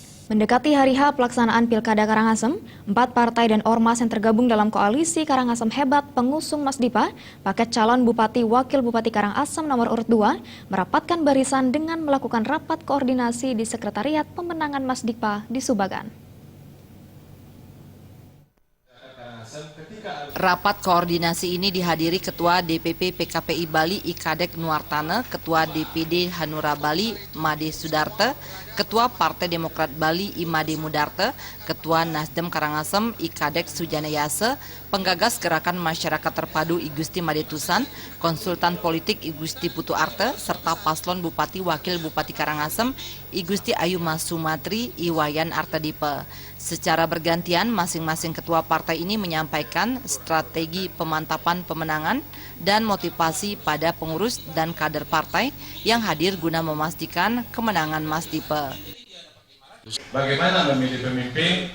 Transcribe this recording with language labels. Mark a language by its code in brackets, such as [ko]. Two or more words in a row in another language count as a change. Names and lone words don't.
[id] Mendekati hari H pelaksanaan Pilkada Karangasem, 4 partai dan ormas yang tergabung dalam koalisi Karangasem Hebat pengusung Mas Dipa, paket calon Bupati Wakil Bupati Karangasem nomor urut 2, merapatkan barisan dengan melakukan rapat koordinasi di Sekretariat Pemenangan Mas Dipa di Subagan. Rapat koordinasi ini dihadiri Ketua DPP PKPI Bali Ikadek Nuartana, Ketua DPD Hanura Bali Made Sudarte, Ketua Partai Demokrat Bali Imade Mudarte, Ketua Nasdem Karangasem Ikadek Sujanayase, Penggagas Gerakan Masyarakat Terpadu Igusti Made Tusan, Konsultan Politik Igusti Putu Arte, serta Paslon Bupati Wakil Bupati Karangasem Igusti Ayu Mas Sumatri Iwayan Artadipe. Secara bergantian, masing-masing ketua partai ini menyampaikan strategi pemantapan pemenangan dan motivasi pada pengurus dan kader partai yang hadir guna memastikan kemenangan Mas Dipa. Bagaimana memilih pemimpin?